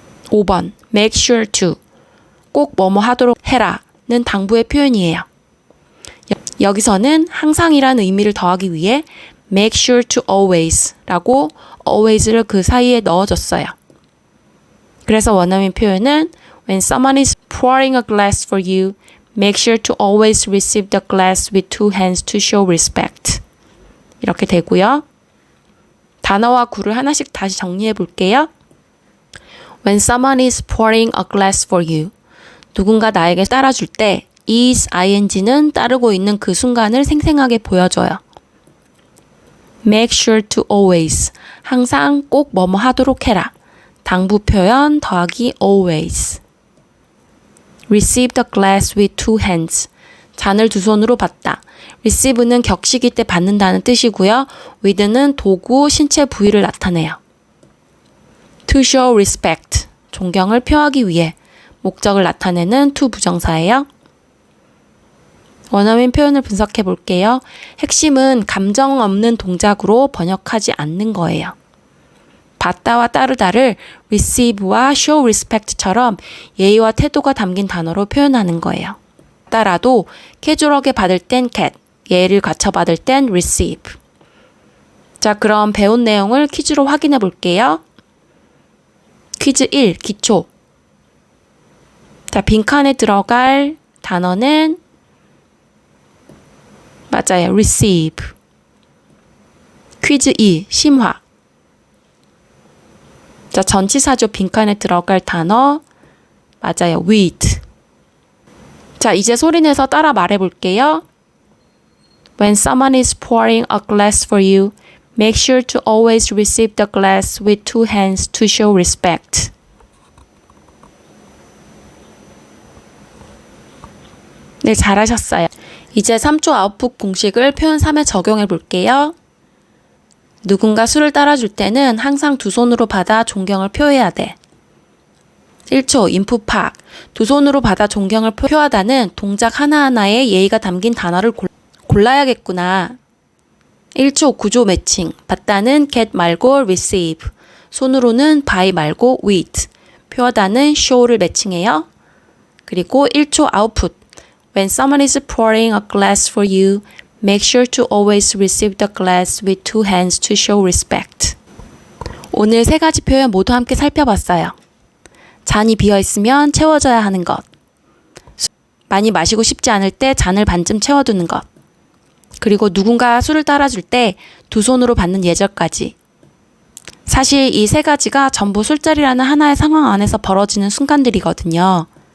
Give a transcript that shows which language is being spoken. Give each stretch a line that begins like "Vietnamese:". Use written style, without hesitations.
Korean: 5번,
English: make sure to,
Korean: 꼭 뭐뭐 하도록 해라는 당부의 표현이에요. 여기서는 항상이라는 의미를 더하기 위해
English: make sure to always
Korean: 라고 always를 그 사이에 넣어줬어요. 그래서 원어민 표현은
English: when someone is pouring a glass for you, make sure to always receive the glass with two hands to show respect.
Korean: 이렇게 되고요. 단어와 구를 하나씩 다시 정리해 볼게요.
English: When someone is pouring a glass for you,
Korean: 누군가 나에게 따라줄 때 is ing는 따르고 있는 그 순간을 생생하게 보여줘요.
English: Make sure to always,
Korean: 항상 꼭 뭐뭐 하도록 해라. 당부 표현 더하기 always.
English: Receive the glass with two hands,
Korean: 잔을 두 손으로 받다. receive는 격식일 때 받는다는 뜻이고요. with는 도구, 신체 부위를 나타내요.
English: To show respect,
Korean: 존경을 표하기 위해, 목적을 나타내는 to 부정사예요. 원어민 표현을 분석해 볼게요. 핵심은 감정 없는 동작으로 번역하지 않는 거예요. 받다와 따르다를 receive와 show respect처럼 예의와 태도가 담긴 단어로 표현하는 거예요. 따라도 캐주얼하게 받을 땐 get, 예의를 갖춰 받을 땐 receive. 자, 그럼 배운 내용을 퀴즈로 확인해 볼게요. 퀴즈 1, 기초. 자, 빈칸에 들어갈 단어는 맞아요. receive. 퀴즈 2, 심화. 자, 전치사죠. 빈칸에 들어갈 단어 맞아요. with. 자, 이제 소리내서 따라 말해볼게요.
English: When someone is pouring a glass for you, make sure to always receive the glass with two hands to show respect.
Korean: 네, 잘하셨어요. 이제 3초 아웃풋 공식을 표현 3에 적용해 볼게요. 누군가 술을 따라줄 때는 항상 두 손으로 받아 존경을 표해야 돼. 1초 인풋 팍, 두 손으로 받아 존경을 표하다는 동작 하나하나에 예의가 담긴 단어를 골라야겠구나. 1초 구조 매칭, 받다는 get 말고 receive, 손으로는 by 말고 with, 표하다는 show를 매칭해요. 그리고 1초 아웃풋,
English: when someone is pouring a glass for you, make sure to always receive the glass with two hands to show respect.
Korean: 오늘 3가지 표현 모두 함께 살펴봤어요. 잔이 비어있으면 채워져야 하는 것. 많이 마시고 싶지 않을 때 잔을 반쯤 채워두는 것. 그리고 누군가 술을 따라줄 때 두 손으로 받는 예절까지. 사실 이 3가지가 전부 술자리라는 하나의 상황 안에서 벌어지는 순간들이거든요.